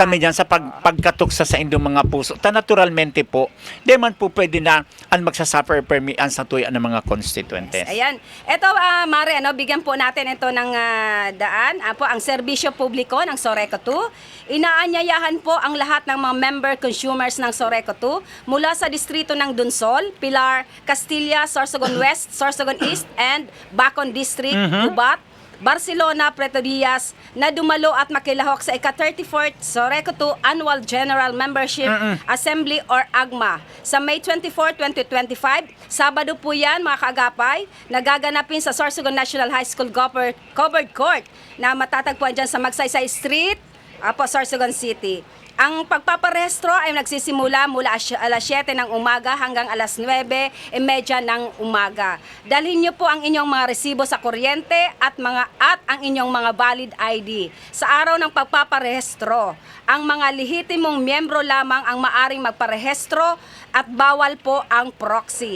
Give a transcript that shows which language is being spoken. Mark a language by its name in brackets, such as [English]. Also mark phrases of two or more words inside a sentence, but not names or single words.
[Bikol] kami dyan sa pagkatuksa sa indong mga puso. Naturalmente po, di man po pwede na ang magsasuffer permian sa tuya ng mga constituentes. [Filipino] Ayan. Ito, Mare, bigyan po natin ito ng daan. Ang serbisyo publiko ng Soreco 2. Inaanyayahan po ang lahat ng mga member consumers ng Soreco 2 mula sa distrito ng Dunsol, Pilar, Castilla, Sorsogon West, Sorsogon East, and Bacon District, Gubat, Barcelona, Pretorias, na dumalo at makilahok sa ika-34th Soreco 2 Annual General Membership Assembly or AGMA sa May 24, 2025. Sabado po yan, mga kaagapay, nagaganapin sa Sorsogon National High School Covered Court na matatagpuan dyan sa Magsaysay Street, Sorsogon City. Ang pagpaparehistro ay nagsisimula mula alas 7 ng umaga hanggang alas 9:30 ng umaga. Dalhin niyo po ang inyong mga resibo sa kuryente at ang inyong mga [English] valid ID. [Filipino] Sa araw ng pagpaparehistro, ang mga lehitimong miyembro lamang ang maaring magparehistro at bawal po ang proxy.